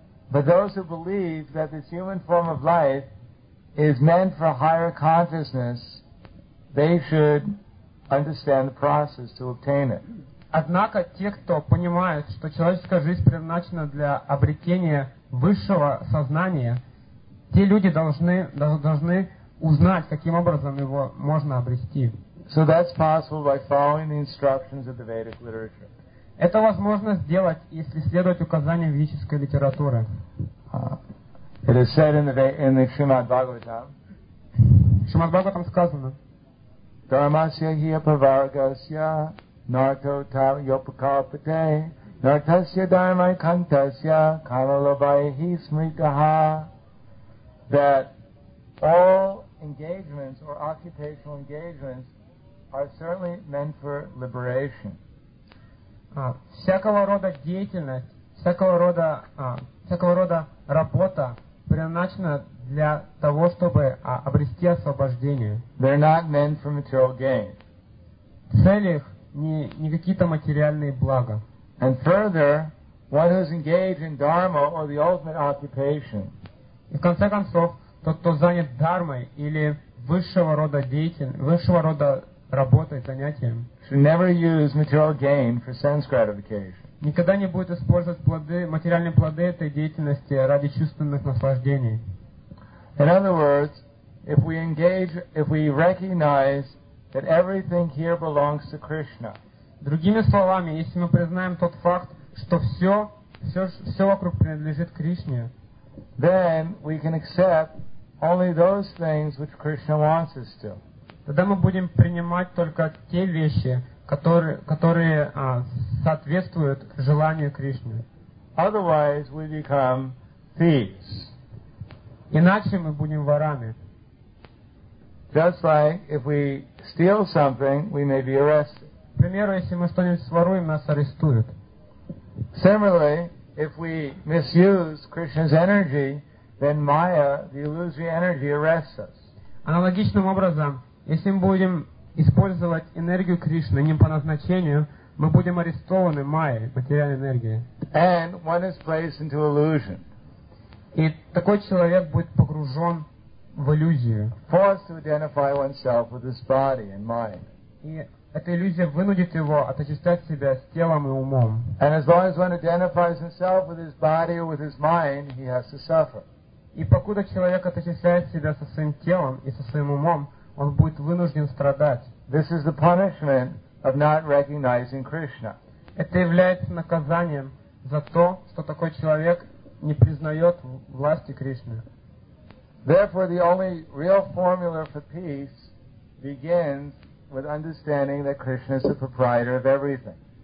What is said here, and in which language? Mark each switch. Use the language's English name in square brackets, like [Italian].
[English] But those who believe that this human form of life is meant for higher consciousness, they should understand the process to obtain it. [Russian] Однако те, кто понимает, что человеческая жизнь предназначена для обретения высшего сознания, те люди должны узнать, каким образом его можно обрести. [English] So that's possible by following the instructions of the Vedic literature. [Russian] Это возможно сделать, если следовать указаниям ведической литературы. [English] It is said in the Shrimad Bhagavatam. [Russian] Shrimad Bhagavatam сказано. [Sanskrit] Dharmasya hi aparvargasya narto tal yopakalpate nartasya dharmai kantasya kamalabhai hi smritaha. [English] That all engagements or occupational engagements are certainly meant for liberation. [Russian] Всякого рода деятельность, всякого рода работа предназначена для того, чтобы обрести освобождение. [English] They're not meant for material gain. [Russian] В целях не какие-то материальные блага. [English] And further, one who's engaged in dharma or the ultimate occupation. [Russian] И в конце концов, тот, кто занят дхармой или высшего рода работой, занятием, [English] should never use material gain for sense gratification. [Russian] Никогда не будет использовать материальные плоды этой деятельности ради чувственных наслаждений. [English] In other words, if we recognize that everything here belongs to Krishna. [Russian] Другими словами, если мы признаем тот факт, что все вокруг принадлежит Кришне, [English] then we can accept only those things which Krishna wants us to. [Russian] Тогда мы будем принимать только те вещи, которые соответствуют желанию Кришны. [English] Otherwise we become thieves. [Russian] Иначе мы будем ворами. [English] Just like if we steal something, we may be arrested. [Russian] К примеру, если мы что-нибудь своруем, нас арестуют. [English] Similarly, if we misuse Krishna's energy, then Maya, the illusory energy, arrests us. [Russian] Аналогичным образом, если мы будем использовать энергию Кришны не по назначению, мы будем арестованы Майей, материальной энергией. [English] And one is placed into illusion. [Russian] И такой человек будет погружен в иллюзию. [English] Forced to identify oneself with this body and mind. [Russian] И эта иллюзия вынудит его отождествлять себя с телом и умом. [English] And as long as one identifies himself with his body or with his mind, he has to suffer. [Russian] И покуда человек отождествляет себя со своим телом и со своим умом, он будет вынужден страдать. [English] This is the punishment of not recognizing Krishna. [Russian] Это является наказанием за то, что такой человек не признает власти Кришны. [English] Therefore, the only real formula for peace begins with understanding that Krishna is the proprietor of everything.